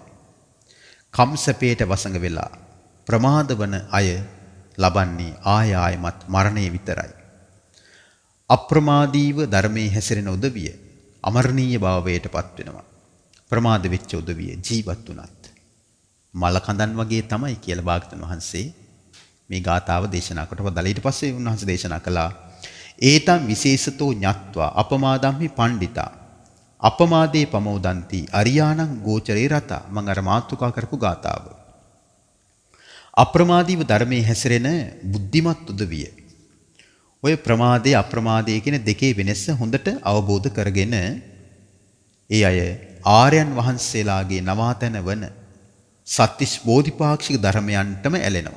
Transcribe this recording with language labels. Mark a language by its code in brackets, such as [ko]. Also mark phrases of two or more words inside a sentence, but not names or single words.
[si] කම්සපේට වසඟ වෙලා ප්‍රමාද වන අය ලබන්නේ ආයමත් මරණය විතරයි. අප්‍රමාදීව ධර්මයේ හැසිරෙන උදවිය අමරණීය භාවයටපත් වෙනවා. ප්‍රමාද වෙච්ච උදවිය ජීවත් වුණත් මල කඳන් වගේ තමයි කියලා භාගතුන් වහන්සේ මේ ගාථාව දේශනා කොට වදාළා. ඊට පස්සේ උන්වහන්සේ දේශනා කළා [pi] ඒතම් විශේෂතෝ ඤත්වා අපමාදම්හි පණ්ඩිතා අපමාදේ පමෝදන්ති අරියාණං ගෝචරේ රතා. [si] මම අර මාතෘකා කරපු ගාථාව. අප්‍රමාදීව ධර්මයේ හැසිරෙන බුද්ධිමත් උදවිය ඔය ප්‍රමාදයේ අප්‍රමාදයේ කියන දෙකේ වෙනස හොඳට අවබෝධ කරගෙන ඒ අය ආර්යයන් වහන්සේලාගේ නවාතැන වන සත්‍තිස් බෝධිපාක්ෂික ධර්මයන්ටම ඇලෙනවා.